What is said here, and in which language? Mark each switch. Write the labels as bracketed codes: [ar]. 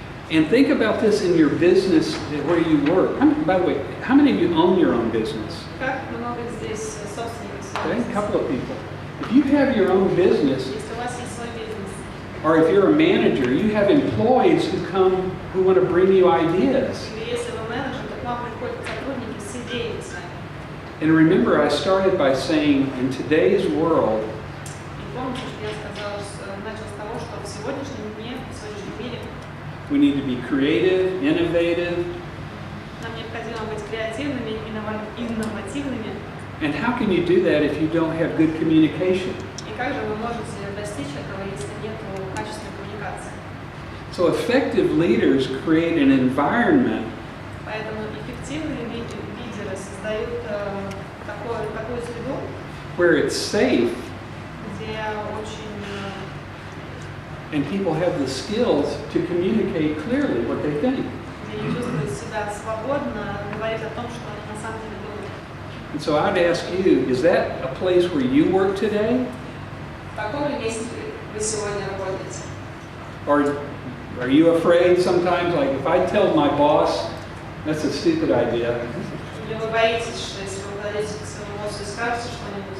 [en] And think about this in your business where you work. By the way, how many of you own your own business? [ru] Как много здесь собственников? [en] Okay, a couple of people. If you have your own business, [ru] Если у вас есть свой бизнес, [en] or if you're a manager, you have employees who want to bring you ideas. [ru] или если вы менеджер, то к вам приходят сотрудники с идеями с вами. [en] And remember, I started by saying, in today's world, [ru] И помните, что я сказала, начал с того, что в сегодняшнем дне, в сегодняшнем мире [en] we need to be creative, innovative, [ru] нам необходимо быть креативными, инновативными. [en] and how can you do that if you don't have good communication? [ru] И как же вы можете достичь этого, если нет качественной коммуникации? [en] So effective leaders create an environment [ru] Поэтому эффективные лидеры создают такую среду, [en] where it's safe [ru] где очень [en] and people have the skills to communicate clearly what they think. [ru] где они чувствуют себя свободно говорить о том, что они на самом деле думают. [en] And so I'd ask you, is that a place where you work today? [ru] В каком ли месте вы сегодня работаете? [en] Or are you afraid sometimes, like if I tell my boss, that's a stupid idea, [ru] Или вы боитесь, что если вы подойдете к своему боссу и скажете что-нибудь,